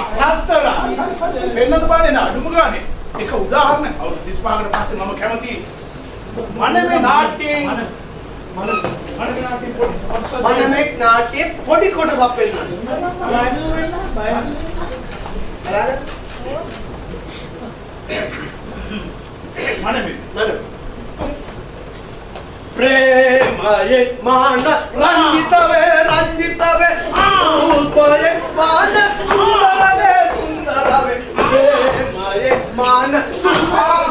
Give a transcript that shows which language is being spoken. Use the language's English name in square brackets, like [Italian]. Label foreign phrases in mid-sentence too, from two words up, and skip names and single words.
[Sinhala] හත්තර වෙන්නත් බානේ නා අඩුම ගානේ එක උදාහරණයක් අවුරුදු 35කට පස්සේ මම කැමති මනමේ නාට්‍යයෙන් මනමේ නාට්‍යයෙන් මනමේ නාට්‍යයේ පොඩි කොටසක් වෙනවා. මනමේ ප්‍රේමයේ මාන රංජිත වේ පුෂ්පයේ මාන සුන්දර වේ ප්‍රේමයේ මාන